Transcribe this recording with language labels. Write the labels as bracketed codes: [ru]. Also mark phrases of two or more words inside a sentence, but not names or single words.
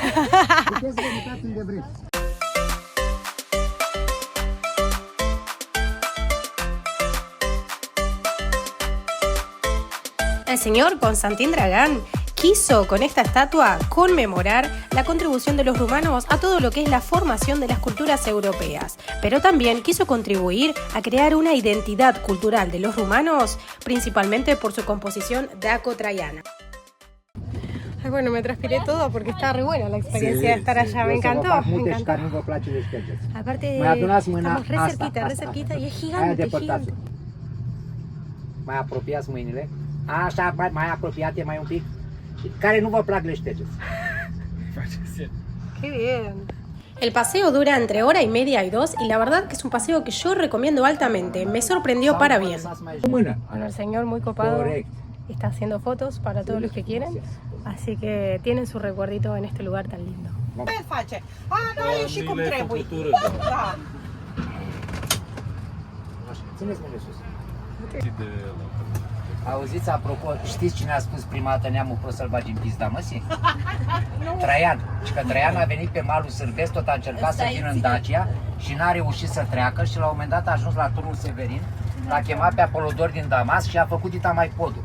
[es] El señor Constantin Dragán quiso con esta estatua conmemorar la contribución de los rumanos a todo lo que es la formación de las culturas europeas, pero también quiso contribuir a crear una identidad cultural de los rumanos, principalmente por su composición daco-traiana. Ay, bueno, me transpiré todo porque estaba re buena la experiencia de estar allá, me encantó. Aparte, estamos re cerquita y es gigante, gigante. [ro] Mai apropiați mâinile. Așa, mai apropiate, mai un pic. Care nu vă plac le ștergeți. [es] Qué bien. El paseo dura entre hora y media y 2 y la verdad que es un paseo que yo recomiendo altamente. Me sorprendió para bien. Bueno, el señor muy copado está haciendo fotos para todos los que quieren, así que tienen su recuerdito en este lugar tan lindo. [ro] Ce face? Nu e și cum trebuie. Da. Țineți mâine sus. Auziți, apropo, știți cine a spus prima dată neamul prost să-l bagi în pizda măsii? Traian. Și că Traian a venit pe malul Sârbesc, tot a încercat să vină în Dacia și n-a reușit să treacă și la un moment dat a ajuns la turnul Severin, l-a chemat pe Apolodor din Damasc și a făcut dita mai podul.